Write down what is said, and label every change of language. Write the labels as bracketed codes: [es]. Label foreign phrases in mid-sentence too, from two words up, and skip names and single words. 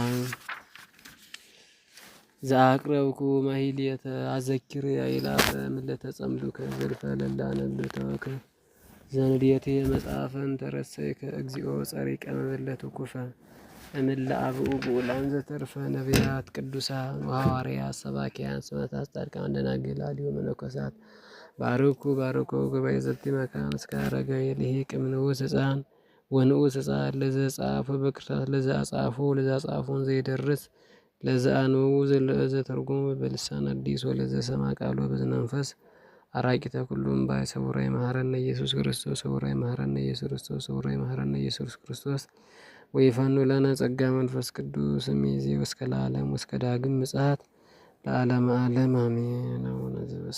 [gez] ዘአቅረብኩ ማሕሌተ አዘኪሬ አእላፈ ምለተ ጸምዱከ ዘልፈ ለላነብተወከ ዘንዴቴ መጽሐፈን ተረሰይከ እግዚኦ ጸሪቀ መበለቱ ኩፈ እምለ አብኡ ብኡላን ዘተርፈ ነቢያት ቅዱሳን ወሐዋርያት ሰባኪያን ሰማዕታት ጻድቃን ደናግል አልዮ መነኮሳት ባርኩ ጉባኤ ዘቲ መካን እስከ አረጋዊ ልሂቅ እምንዑስ ሕፃን ወንዑስ ሕፃን ለዘጻፎ በክርታስ ለዘአጻፎ ለዘአጻፎን ዘይደርስ ለዘአንበቡ ዘተርጎሙ በልሳን አዲስ ወለዘሰማ ቃሉ በዝነ መንፈስ አራቂተ ኩሉም ባይ ሰውራይ መሐረነ ኢየሱስ ክርስቶስ ሰውራይ መሐረነ ኢየሱስ ክርስቶስ ሰውራይ መሐረነ ኢየሱስ ክርስቶስ ወይፈኑ ለነ ጸጋ መንፈስ ቅዱስ እምይእዜ ወእስከ ለዓለም ወእስከ ዳግም ምጽአት ለዓለመ ዓለም አሜን።